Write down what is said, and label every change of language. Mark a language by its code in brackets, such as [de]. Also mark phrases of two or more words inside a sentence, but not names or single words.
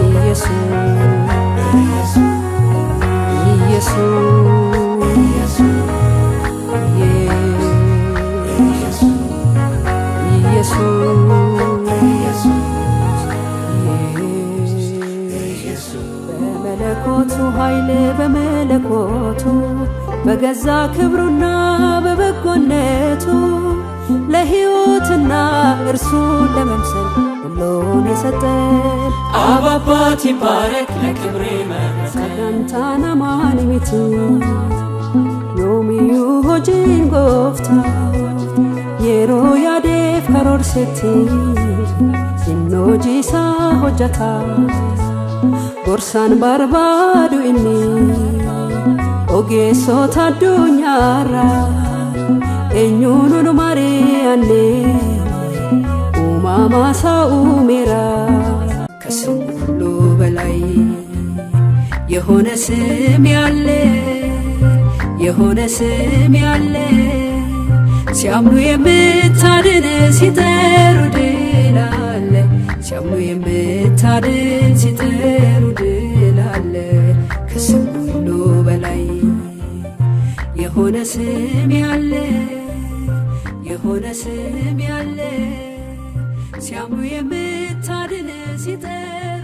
[am] ኢየሱስ በመለኮቱ ኃይል በመለኮቱ በገዛ ክብሩና በበጎነቱ ለሕይወትና እርሱን ለመምሰል ሁሉን የሰጠን አብ አባት ይባረክ ለክብሬ መረጠን [om] sagantaan amaan miti yoomiyyu hojiin gooftaa yeroo yaadeef karoorsetti inni hojii isaa hojjeta gorsaan barbaadu inni ogeessota addunyaarra eenyuun nu mari'anne uumama isaa [am] uumeera ከስም ሁሉ በላይ የሆነ ስም ያለ የሆነ ስም ያለ ሲያምኑ የምታድን ሲጠሩ ድል አለ ሲያምኑ የምታድን ሲጠሩ ድል አለ ከስም ሁሉ በላይ የሆነ ስም ያለ የሆነ ስም ያለ ሲያምኑ የምታድን ሲጠሩ